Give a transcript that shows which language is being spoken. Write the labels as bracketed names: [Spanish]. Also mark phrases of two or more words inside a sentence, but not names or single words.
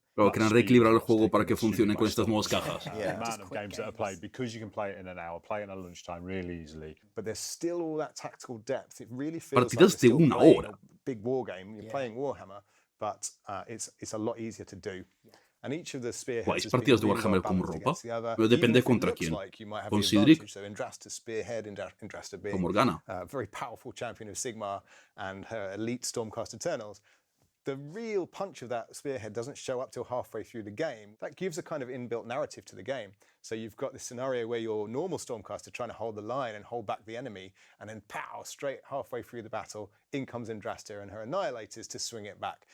[Spanish] Claro, querían reequilibrar el juego para que funcione con estas nuevas cajas. [English] The amount of games that are played, because you can play it in an hour, play it at lunchtime really easily. But there's still all that tactical depth. It really feels like [Spanish] Partidas [English] you're [Spanish] de [English] still [Spanish] una [English] playing [Spanish] hora. [English] a big war game. You're playing Warhammer, but it's a lot easier to do. And each of the spearheads [Spanish] ¿Jugáis [English] has been [Spanish] partidas de [English] really well [Spanish] Warhammer con [English] balanced [Spanish] ropa? [English] against the other. [Spanish] Pero depende [English] Even if it [Spanish] contra [English] looks [Spanish] quién. [English] like you might have [Spanish] Con [English] the [Spanish] Cydric. [English] advantage. So Indrasta spearhead, Indrasta being [Spanish] Con Morgana. [English] a very powerful champion of Sigmar and her elite Stormcast Eternals. The real punch of that spearhead doesn't show up till halfway through the game. That gives a kind of inbuilt narrative to the game. So you've got this scenario where your normal Stormcaster trying to hold the line and hold back the enemy, and then pow, straight halfway through the battle, in comes Indrasta and her Annihilators to swing it back.